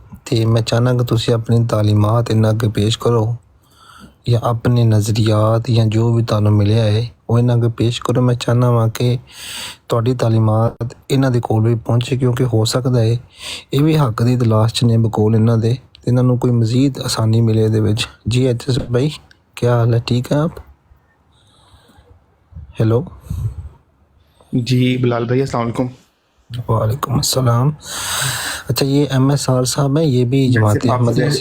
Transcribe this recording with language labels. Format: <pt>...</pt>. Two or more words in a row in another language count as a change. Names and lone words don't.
<pa>تے میں چاہنا کہ تسی اپنی تعلیمات انہاں کے پیش کرو یا اپنے نظریات یا جو بھی تانوں ملیا ہے وہ انہاں کے پیش کرو. میں چاہنا وا کہ تہاڈی تعلیمات انہاں دے کول بھی پہنچے کیونکہ ہو سکتا ہے یہ بھی حق دی تلاش چ نے بکول انہاں دے انہاں نوں کوئی مزید آسانی ملے دے وچ.</pa> <ur>جی ایچ ایس بھائی کیا حال ہے؟ ٹھیک ہے آپ؟ ہیلو جی بلال بھائی</ur> <ar>السلام علیکم. وعلیکم السلام.</ar> <ur>اچھا یہ ایم ایس آر صاحب ہیں، یہ بھی جماعت احمدیہ سے؟</ur>